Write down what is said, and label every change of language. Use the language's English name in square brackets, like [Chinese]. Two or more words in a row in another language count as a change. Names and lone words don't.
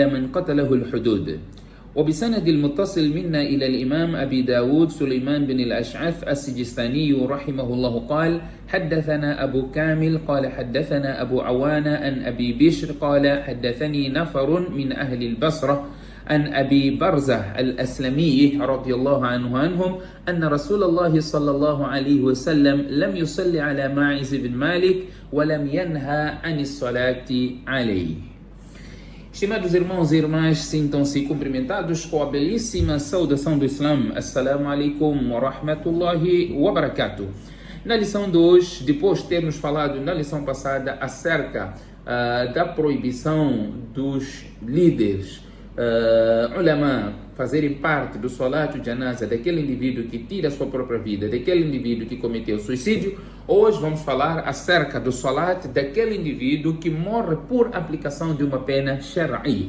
[Arabic] من قتله الحدود وبسند المتصل منا إلى الإمام أبي داود سليمان بن الأشعث السجستاني رحمه الله قال حدثنا أبو كامل قال حدثنا أبو عوانة عن أبي بشر قال حدثني نفر من أهل البصرة عن أبي برزة الأسلمي رضي الله عنهم أن رسول الله صلى الله عليه وسلم لم يصلي على ماعز بن مالك ولم ينهى عن الصلاة عليه. [Portuguese] Estimados irmãos e irmãs, sintam-se cumprimentados com a belíssima saudação do Islã. [Arabic] السلام عليكم ورحمة الله وبركاته. [Portuguese] Na lição de hoje, depois de termos falado na lição passada acerca da proibição dos líderes ulama fazerem parte do [Arabic] صلاة الجنازة [Portuguese] daquele indivíduo que tira a sua própria vida, daquele indivíduo que cometeu suicídio, hoje vamos falar acerca do salat daquele indivíduo que morre por aplicação de uma pena shar'i.